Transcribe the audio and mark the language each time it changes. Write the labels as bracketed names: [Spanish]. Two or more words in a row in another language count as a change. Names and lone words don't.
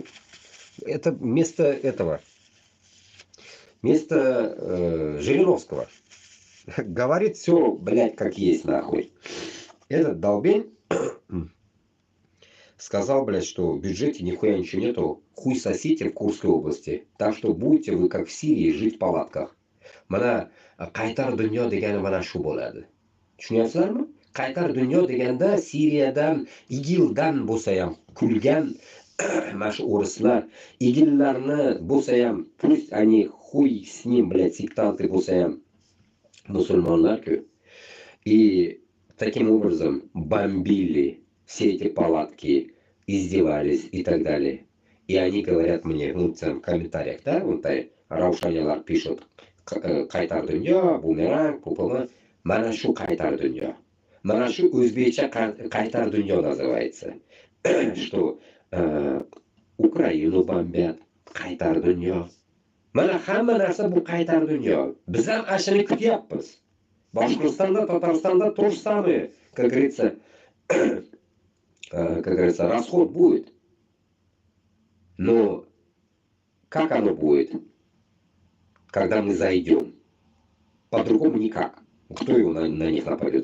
[Russian] Это вместо этого. Вместо Жириновского. Говорит все, блядь, как есть, нахуй. Этот долбень сказал, блядь, что в бюджете нихуя ничего нету. Хуй сосите в Курской области. Так что будете вы, как в Сирии, жить в палатках. [Uzbek] Mana qaytar dunyo degani mana shu bo'ladi. Tushunyapsizlarmi? Qaytar dunyo deganda Siriyadan, IGILdan bo'lsa ham kulgan mana shu o'rislar, IGILlarni bo'lsa ham, [Russian] pусть они хуй с ним, блядь, сектанты [Uzbek] bo'lsa ham [Russian] мусульманlar-ku. И таким образом бомбили все эти палатки, издевались и так далее. И они говорят мне, ну, в комментариях, да, вот Раушанялар пишут, [Uzbek] qaytar dunyo, bumerang, pupuma, mana shu qaytar dunyo. Mana shu o'zbekcha qaytar dunyo называется. [Russian] Что Украину бомбят, [Uzbek] qaytar dunyo. Mana hamma narsa bu qaytar dunyo. Biz ham ashini kutyapmiz. [Russian] Башкортостанда, Татарстанда то же самое, как говорится, расход будет. Но как оно будет, когда мы зайдем? По-другому никак. Кто его на них нападет?